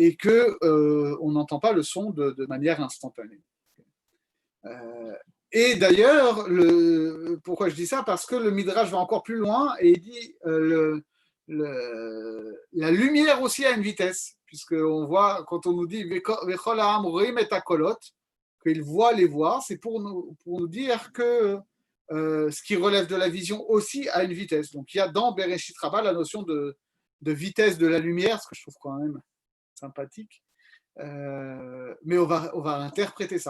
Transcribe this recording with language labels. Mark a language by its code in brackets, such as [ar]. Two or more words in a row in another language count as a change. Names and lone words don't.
[fr] et qu'on n'entend pas le son de manière instantanée. Et d'ailleurs, pourquoi je dis ça? Parce que le Midrash va encore plus loin et il dit la lumière aussi a une vitesse, puisqu'on voit, quand on nous dit [he] וכל העם רואים את הקולות, [fr] qu'il voit les voix, c'est pour nous dire que ce qui relève de la vision aussi a une vitesse. Donc il y a dans Bereshit Rabbah la notion de vitesse de la lumière, ce que je trouve quand même sympathique. Mais on va interpréter ça.